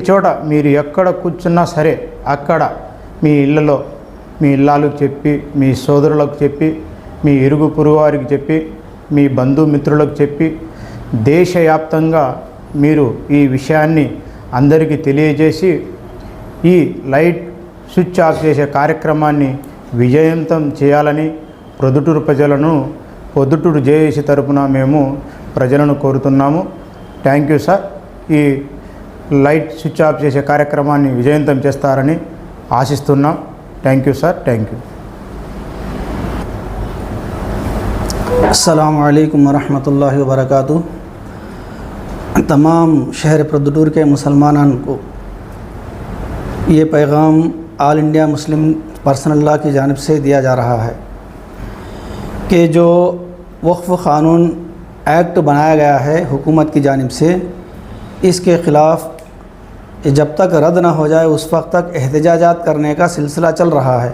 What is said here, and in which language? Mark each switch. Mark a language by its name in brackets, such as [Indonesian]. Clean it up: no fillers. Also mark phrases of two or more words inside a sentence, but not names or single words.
[Telugu] చోట మీరు ఎక్కడ కూర్చున్నా సరే అక్కడ మీ ఇళ్ళలో మీ ఇళ్ళాలకు చెప్పి, మీ సోదరులకు చెప్పి, మీ ఇరుగు పొరుగు వారికి చెప్పి, మీ బంధుమిత్రులకు చెప్పి దేశవ్యాప్తంగా మీరు ఈ విషయాన్ని అందరికీ తెలియజేసి ఈ [English] light switch off [Telugu] చేసే కార్యక్రమాన్ని విజయవంతం చేయాలని పొద్దుటూరు జేఏసీ తరపున మేము ప్రజలను కోరుతున్నాము. [English] Thank you sir. [Telugu] ఈ [English] light switch off [Telugu] చేసే కార్యక్రమాన్ని విజయవంతం చేస్తారని ఆశిస్తున్నాం. [English] Thank you sir. Thank you. [Arabic] السلام عليكم ورحمة الله وبركاته. [Urdu] تمام شہر پرودّور کے مسلمانوں کو یہ پیغام آل انڈیا مسلم پرسنل لا کی جانب سے دیا جا رہا ہے کہ جو وقف قانون ایکٹ بنایا گیا ہے حکومت کی جانب سے، اس کے خلاف جب تک رد نہ ہو جائے اس وقت تک احتجاجات کرنے کا سلسلہ چل رہا ہے.